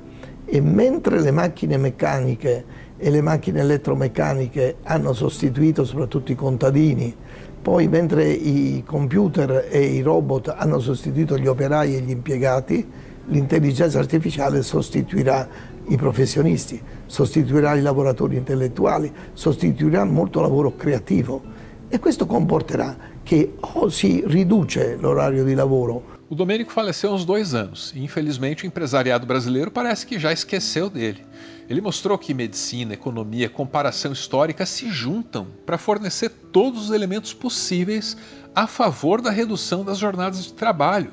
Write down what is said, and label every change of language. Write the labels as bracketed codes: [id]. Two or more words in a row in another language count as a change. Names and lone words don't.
[it] E mentre le macchine meccaniche e le macchine elettromeccaniche hanno sostituito soprattutto i contadini, poi mentre i computer e i robot hanno sostituito gli operai e gli impiegati, l'intelligenza artificiale sostituirà i professionisti, sostituirà i lavoratori intellettuali, sostituirà molto lavoro creativo e questo comporterà che o si riduce l'orario di lavoro. [pt] O Domênico faleceu há uns 2 anos e, infelizmente, o empresariado brasileiro parece que já esqueceu dele. Ele mostrou que medicina, economia, comparação histórica se juntam para fornecer todos os elementos possíveis a favor da redução das jornadas de trabalho.